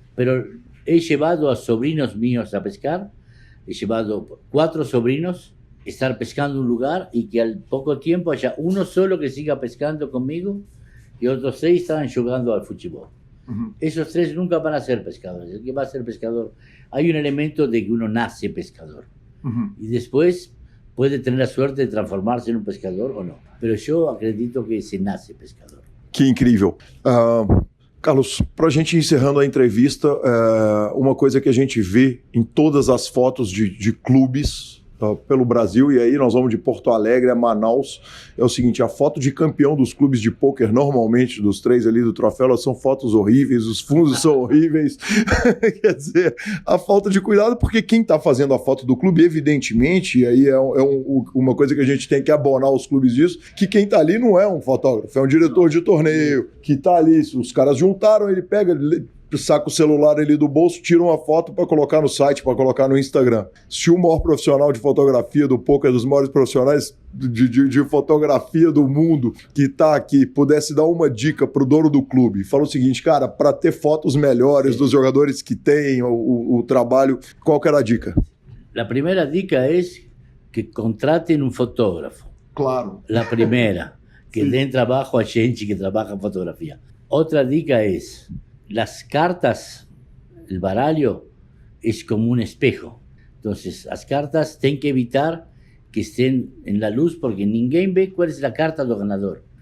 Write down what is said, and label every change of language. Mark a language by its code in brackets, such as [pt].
[es] Pero he llevado a sobrinos míos a pescar, he llevado 4 sobrinos a estar pescando en un lugar y que al poco tiempo haya uno solo que siga pescando conmigo y otros 6 estaban jugando al fútbol. Esos 3 nunca van a ser pescadores. El que va a ser pescador, hay un elemento de que uno nace pescador y después puede tener la suerte de transformarse en un pescador o no. Pero yo acredito que se nace pescador. [pt] Que incrível. Carlos, para a gente ir encerrando a entrevista, uma coisa que a gente vê em todas as fotos de clubes pelo Brasil, e aí nós vamos de Porto Alegre a Manaus, é o seguinte: a foto de campeão dos clubes de pôquer, normalmente dos 3 ali do troféu, elas são fotos horríveis, os fundos são horríveis. Quer dizer, a falta de cuidado, porque quem está fazendo a foto do clube, evidentemente, e aí uma coisa que a gente tem que abonar os clubes disso, que quem está ali não é um fotógrafo, é um diretor de torneio, que está ali, os caras juntaram, ele pega, saca o celular ali do bolso, tira uma foto para colocar no site, para colocar no Instagram. Se o maior profissional de fotografia do poker, dos maiores profissionais de fotografia do mundo que tá aqui, pudesse dar uma dica pro dono do clube, fala o seguinte: cara, para ter fotos melhores dos jogadores que têm o trabalho, qual que era a dica? [es] La primera dica es que contraten un fotógrafo. Claro. La primera, que den trabajo a gente que trabaja en fotografía. Otra dica es: las cartas, el barallo, es como un espejo. Entonces, las cartas tienen que evitar que estén en la luz porque ninguém ve cuál es la carta del ganador.